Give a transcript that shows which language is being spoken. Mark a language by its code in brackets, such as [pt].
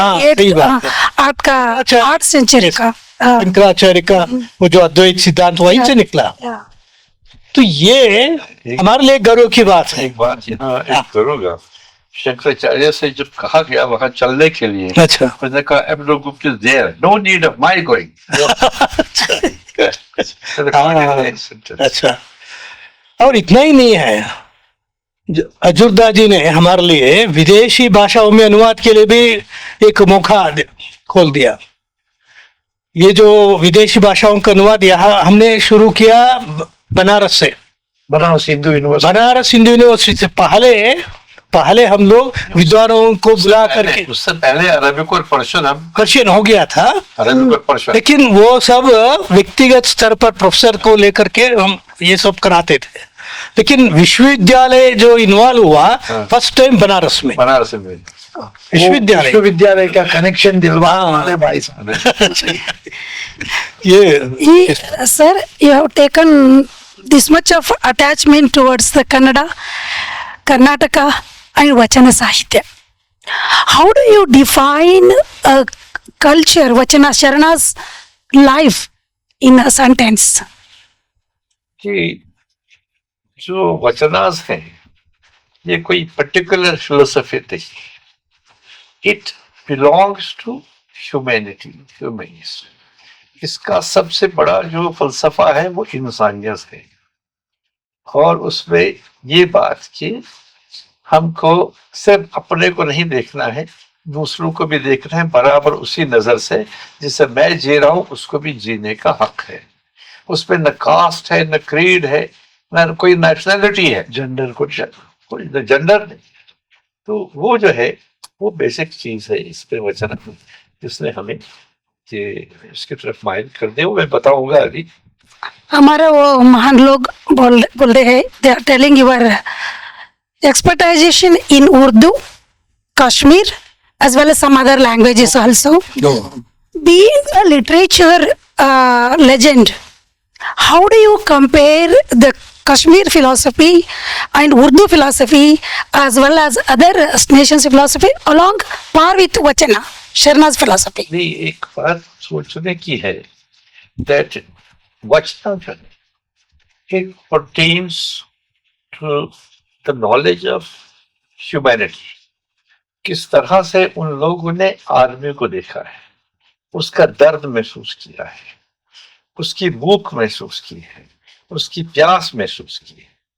[hi] हाँ, सही बात है. 8th सेंचुरी का शंकराचार्य का वो जो अद्वैत सिद्धांत वहीं से निकला. तो ये हमारे लिए गर्व की बात है. एक बात यहाँ ऐड करूंगा. शंकराचार्य से जब कहा गया वहां चलने के लिए, अच्छा, उसने कहा [en] Abdul Gupta is there, no need of my going. [hi] अच्छा. और इतना ही नहीं है, अजूर्दा जी ने हमारे लिए विदेशी भाषाओं में अनुवाद के लिए भी एक मौका खोल दिया. ये जो विदेशी भाषाओं का अनुवाद यहाँ हमने शुरू किया बनारस से. बनारस हिंदू यूनिवर्सिटी. बनारस हिंदू यूनिवर्सिटी से पहले हम लोग विद्वानों को बुला करके, उससे पहले अरबिक और पर्शियन हो गया था, अरबिक और पर्शियन, लेकिन वो सब व्यक्तिगत स्तर पर प्रोफेसर को लेकर के हम ये सब कराते थे. लेकिन विश्वविद्यालय जो इन्वॉल्व हुआ फर्स्ट टाइम बनारस में. विश्वविद्यालय का कनेक्शन दिलवाने वाले भाई साहब. ये [en] sir, you have taken this much of attachment towards the Kannada, Karnataka and Vachana Sahitya. How do you define a culture, Vachana Sharana's life in a sentence? [hi] कि जो वचनास है ये कोई पर्टिकुलर फिलोसफी नहीं. [en] It belongs to humanity, humanism. [hi] इसका सबसे बड़ा जो फलसफा है वो इंसानियत है, और उसमें ये बात कि हमको सिर्फ अपने को नहीं देखना है, दूसरों को भी देखना है बराबर उसी नजर से जिससे मैं जी रहा हूं उसको भी जीने का हक है। उसमें न कास्ट है, न क्रीड है, न कोई नेशनैलिटी है, जेंडर कुछ कोई जेंडर नहीं। तो वो जो है वो बेसिक चीज है इस पे वचन जिसने हमें ये इसकी तरफ माइल कर दे, वो मैं बताऊंगा अभी। हमारे वो महान लोग बोल रहे हैं, [en] They are telling your expertization in Urdu, Kashmir, as well as some other languages also. Being a literature legend, how do you compare the Kashmir philosophy and Urdu philosophy as well as other nations' philosophy along par with Vachana, Sharna's philosophy? [hi] नहीं, एक बात सोचने की है that वचना जो है, [en] it pertains to the knowledge of humanity. [hi] किस तरह से उन लोगों ने आदमी को देखा है, उसका दर्द महसूस किया है, उसकी भूख महसूस की है, उसकी प्यास महसूस की है।